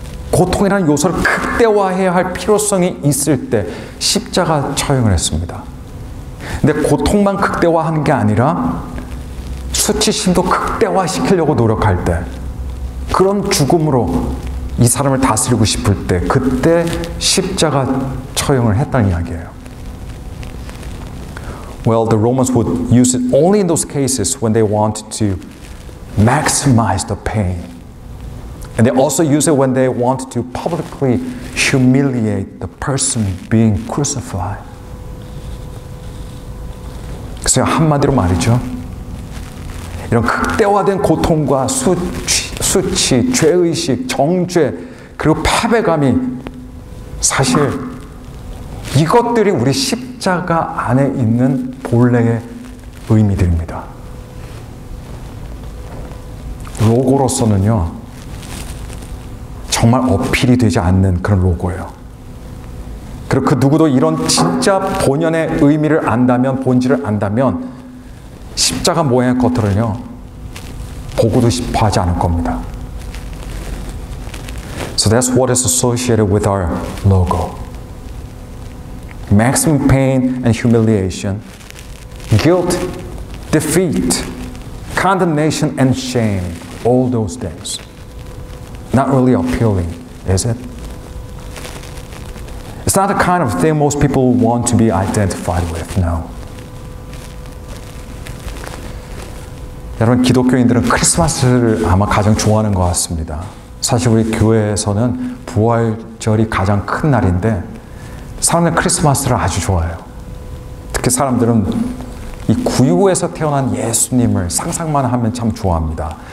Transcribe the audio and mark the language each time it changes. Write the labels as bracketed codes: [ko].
[ko] 고통이라는 요소를 극대화해야 할 필요성이 있을 때 십자가 처형을 했습니다. 근데 고통만 극대화하는 게 아니라 수치심도 극대화시키려고 노력할 때, 그런 죽음으로 이 사람을 다스리고 싶을 때, 그때 십자가 처형을 했다는 이야기예요. [en] Well, the Romans would use it only in those cases when they wanted to maximize the pain. And they also use it when they wanted to publicly humiliate the person being crucified. [ko] 그래서 한마디로 말이죠, 이런 극대화된 고통과 수치, 죄의식, 정죄, 그리고 패배감이 사실 이것들이 우리 십자가 안에 있는 본래의 의미들입니다. 로고로서는요, 정말 어필이 되지 않는 그런 로고예요. 그리고 그 누구도 이런 진짜 본연의 의미를 안다면, 본질을 안다면 십자가 모양의 것들을요, 보고도 싶어 하지 않을 겁니다. [en] So that's what is associated with our logo. Maximum pain and humiliation, guilt, defeat, condemnation and shame, all those things. Not really appealing, is it? It's not the kind of thing most people want to be identified with, no. [ko] 여러분, 기독교인들은 크리스마스를 아마 가장 좋아하는 것 같습니다. 사실 우리 교회에서는 부활절이 가장 큰 날인데 사람들은 크리스마스를 아주 좋아해요. 특히 사람들은 이 구유에서 태어난 예수님을 상상만 하면 참 좋아합니다.